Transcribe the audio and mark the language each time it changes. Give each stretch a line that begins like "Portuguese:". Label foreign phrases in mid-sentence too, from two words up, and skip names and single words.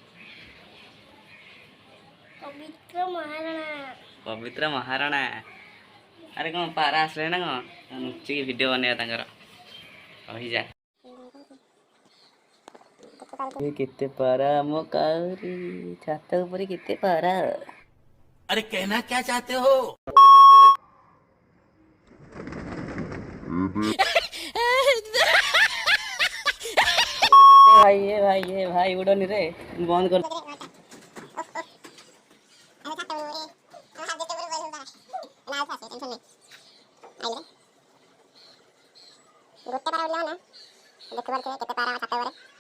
Odia: ପବିତ୍ର ମହାରଣା। ପବିତ୍ର ମହାରଣା। ଆରେ କ'ଣ ପାରା ଆସିଲେ ନା କ'ଣ? ଲୁଚିକି ଭିଡ଼ିଓ ବନେଇବା ତାଙ୍କର। ରହିଯା। କେତେ ପାରା ଆମ କାଉରି ଛାତ ଉପରେ କେତେ ପାରା।
Hindi: अरे कहना क्या चाहते हो।
Odia: ଏ ଭାଇ ଉଡ଼ନି ରେ, ବନ୍ଦ କର। ଗୋଟେ ପାରା ଉଡ଼ିଲା ନା ଦେଖିପାରୁଥିବେ କେତେ ପାରା ଛାତ ଉପରେ।